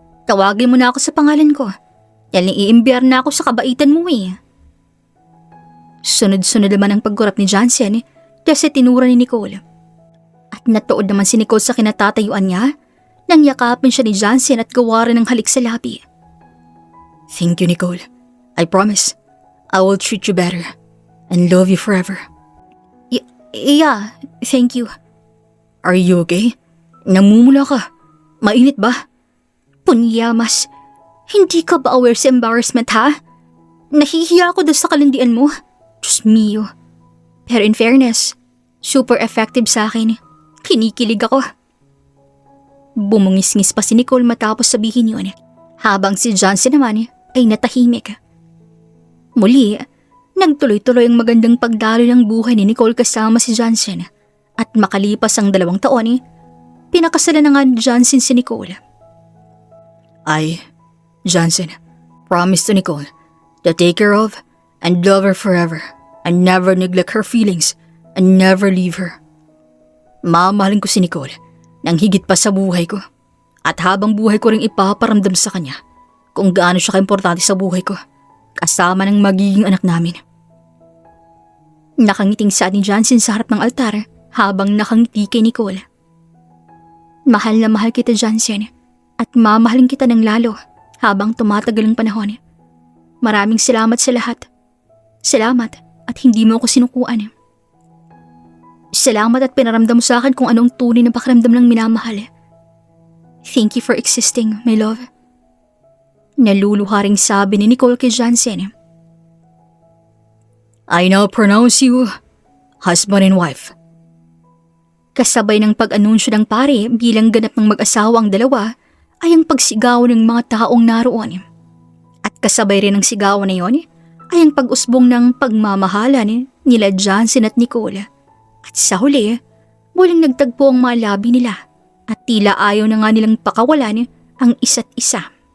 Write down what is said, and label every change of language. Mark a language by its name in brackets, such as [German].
[Filipino] Tawagin mo na ako sa pangalan ko. Dahil iimbiyar na ako sa kabaitan mo eh. Sunod-sunod naman ang pagkurap ni Johnson kasi tinura ni Nicole. At natuod naman si Nicole sa kinatatayuan niya nang yakapin siya ni Johnson at gawaran ng halik sa labi. [English] Thank you, Nicole. I promise, I will treat you better and love you forever. Yeah, thank you. Are you okay? [Filipino] Namumula ka. Mainit ba? Punyamas, hindi ka ba aware sa embarrassment ha? Nahihiya ako doon sa kalandian mo. Diyos mio. Pero in fairness, super effective sa akin. Kinikilig ako. Bumungis-ngis pa si Nicole matapos sabihin yun, habang si Johnson naman ay natahimik. Muli, nagtuloy-tuloy ang magandang pagdalo ng buhay ni Nicole kasama si Johnson at makalipas ang 2 taon, pinakasalan na nga ni Johnson si Nicole. [English] Johnson, promise to Nicole to take care of and love her forever and never neglect her feelings and never leave her. [Filipino] Mamahalin ko si Nicole nang higit pa sa buhay ko at habang buhay ko ring ipaparamdam sa kanya kung gaano siya kaimportante sa buhay ko kasama ng magiging anak namin. Nakangiting saad ni Johnson sa harap ng altar habang nakangiti kay Nicole. Mahal na mahal kita, Johnson, at mamahalin kita ng lalo habang tumatagal ang panahon. Maraming salamat sa lahat. Salamat at hindi mo ako sinukuan. Salamat at pinaramdam mo sa akin kung anong tunay na pakiramdam ng minamahal. [English] Thank you for existing, my love. [Filipino] Naluluha ring sabi ni Nicole kay Johnson. [English] I now pronounce you husband and wife. [Filipino] Kasabay ng pag-anunsyo ng pare bilang ganap ng mag-asawa ang dalawa ay ang pagsigaw ng mga taong naroon. At kasabay rin ng sigawan na yon ay ang pag-usbong ng pagmamahalan nila Johnson at Nicole. At sa huli, muling nagtagpo ang mga labi nila at tila ayaw na nga nilang pakawalan ang isa't isa.